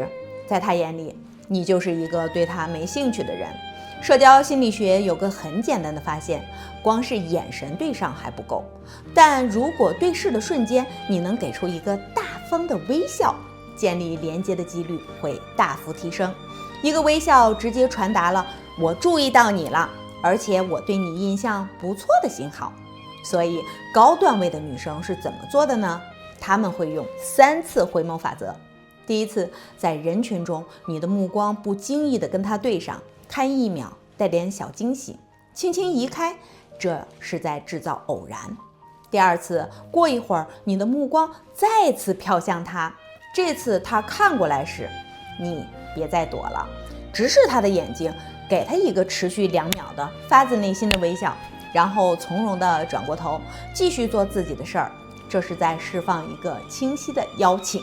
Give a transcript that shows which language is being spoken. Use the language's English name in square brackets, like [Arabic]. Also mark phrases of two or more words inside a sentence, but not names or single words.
[Chinese] 在他眼裡，你就是一個對他沒興趣的人。社交心理學有個很簡單的發現，光是眼神對上還不夠，但如果对視的瞬間，你能給出一個大方的微笑，建立連接的幾率會大幅提升。一個微笑直接傳達了我注意到你了，而且我对你印象不錯的信號。所以高段位的女生是怎麼做的呢？她們會用3次回眸法則。第一次，在人群中，你的目光不經意地跟他對上，看1秒，帶點小驚喜，輕輕移開，這是在制造偶然。第二次，過一會兒，你的目光再次飄向他，這次他看過來時，你別再躲了，直視他的眼睛，給他一個持續2秒的發自內心的微笑，然後從容地轉過頭，繼續做自己的事兒，這是在釋放一個清晰的邀請。